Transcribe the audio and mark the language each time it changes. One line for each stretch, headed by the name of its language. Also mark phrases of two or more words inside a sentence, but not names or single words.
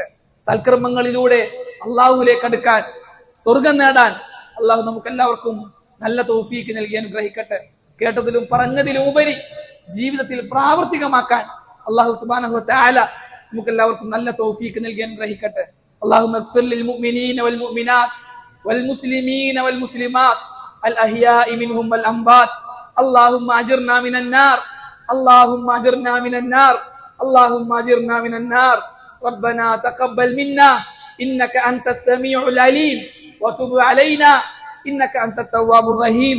Malayalam: സൽക്കർമ്മങ്ങളിലൂടെ അള്ളാഹുവിലേക്ക് അടുക്കാൻ, സ്വർഗം നേടാൻ അള്ളാഹു നമുക്ക് എല്ലാവർക്കും നല്ല തൗഫീഖ് നൽകി അനുഗ്രഹിക്കട്ടെ. കേട്ടതിലും പറഞ്ഞതിലും ഉപരി ജീവിതത്തിൽ പ്രാവർത്തികമാക്കാൻ
Arabic: الله سبحانه وتعالى
Malayalam: നമുക്ക് എല്ലാവർക്കും നല്ല തൗഫീഖ് നൽകി അനുഗ്രഹിക്കട്ടെ.
Arabic: اللهم اغفر للمؤمنين والمؤمنات والمسلمين والمسلمات الأحياء منهم والأموات. اللهم أجرنا من النار، اللهم أجرنا من النار، اللهم أجرنا من النار. ربنا تقبل منا إنك أنت السميع العليم وتب علينا إنك أنت التواب الرحيم.